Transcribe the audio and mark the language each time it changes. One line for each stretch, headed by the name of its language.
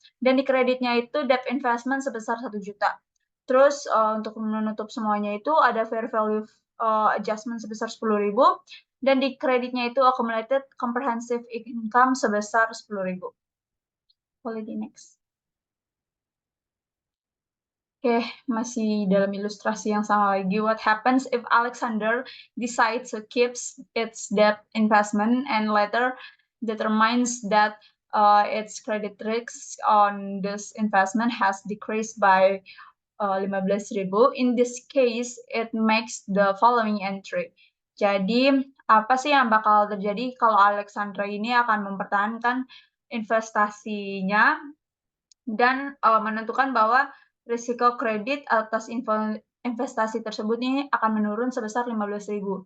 Indonesian: Dan di kreditnya itu debt investment sebesar 1 juta. Terus untuk menutup semuanya itu ada fair value adjustment sebesar 10.000, dan di kreditnya itu accumulated comprehensive income sebesar 10.000. Boleh di next. Oke, masih dalam ilustrasi yang sama lagi.
English: What happens if Alexander decides to keep its debt investment and later determines that its credit risk on this investment has decreased by 15.000? In this case, it makes the following entry.
Indonesian: Jadi, apa sih yang bakal terjadi kalau Alexander ini akan mempertahankan investasinya dan menentukan bahwa risiko kredit atas investasi tersebut ini akan menurun sebesar 15.000.